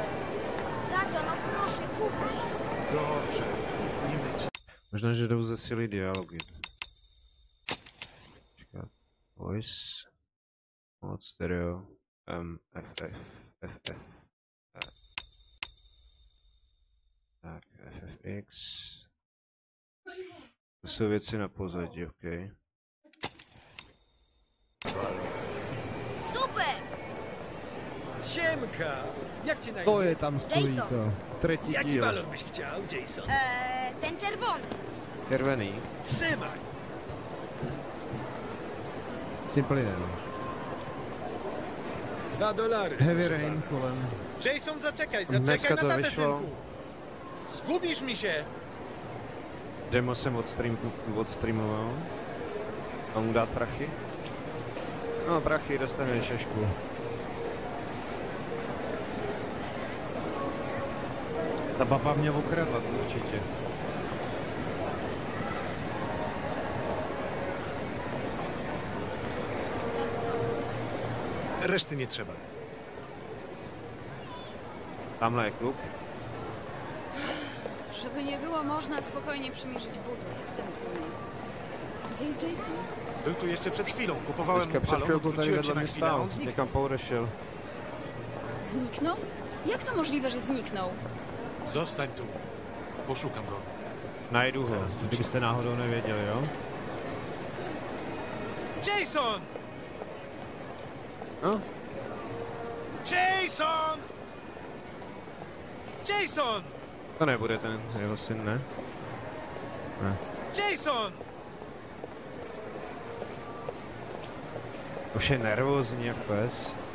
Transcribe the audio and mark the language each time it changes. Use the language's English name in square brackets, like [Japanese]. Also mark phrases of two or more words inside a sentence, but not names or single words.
[Polish] Tato, no proszę, kup mi. Dobrze, kupimy ci. [Czech] Možná, že jdou zesílit dialogy. Počkat. Voice. Mod stereo. FF. Tak, FFX. To jsou věci na pozadí, ok. Super! [Polish] Siemka! Jak ci na [Czech] To [Polish] imię? [Czech] je tam stojí [Polish] Jason. [Czech] to. Třetí [Polish] Jaki [Czech] díl. [Polish] balon byś chciał, Jason? Ten czerwony. [Czech] Červený. [Polish] Trzymaj! [Czech] Simple Den. $2. Heavy [Polish] proszę [Czech] Rain [Polish] pana. [Czech] kolem. [Polish] Jason, zaczekaj, [Czech] Dneska [Polish] zaczekaj [Czech] to [Polish] na tatę, [Czech] wyszło. [Polish] synku. Zgubisz mi się. [Czech] Demo jsem odstreamoval. Mám mu dát prachy? No, prachy, dostaneš šašku. Ta baba mě okradla, to určitě. [Polish] Reszty nie trzeba. [Czech] Tamhle je klub. [Polish] Żeby nie było można spokojnie przymierzyć butów w tym tłumie. Gdzie jest Jason? Był tu jeszcze przed chwilą. Kupowałem [Czech] Teďka [Polish] mu [Czech] před [Polish] balon, [Czech] chvilkou tady [Polish] odwróciłem się [Czech] vedle [Polish] na [Czech] mě [Polish] chwilę, a [Czech] stál. [Polish] on zniknął. [Czech] Někam poodešel. [Polish] Zniknął? Jak to możliwe, że zniknął? Zostań tu. Poszukam go. [Czech] Najdu ho, [Polish] Zaraz wrócím. [Czech] kdybyste náhodou nevěděli, jo? [Polish] Jason! No? Jason! Jason! [Czech] To nebude ten jeho syn, ne? Ne. [Polish] Jason! [Czech] Už je nervózní jak pes.